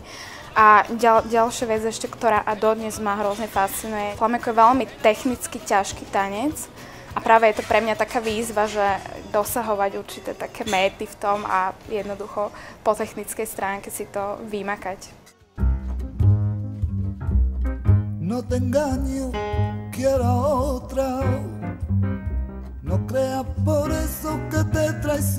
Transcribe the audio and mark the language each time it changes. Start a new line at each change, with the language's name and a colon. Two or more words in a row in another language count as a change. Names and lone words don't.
Slovak: A ďalšia vec ešte, ktorá a dodnes ma hrozne fascinuje. Flamenko je veľmi technicky ťažký tanec a práve je to pre mňa taká výzva, že dosahovať určité také méty v tom a jednoducho po technickej stránke si to vymakať.
Spanish: No te engaño, quiero otra. No crea por eso que te traicioné.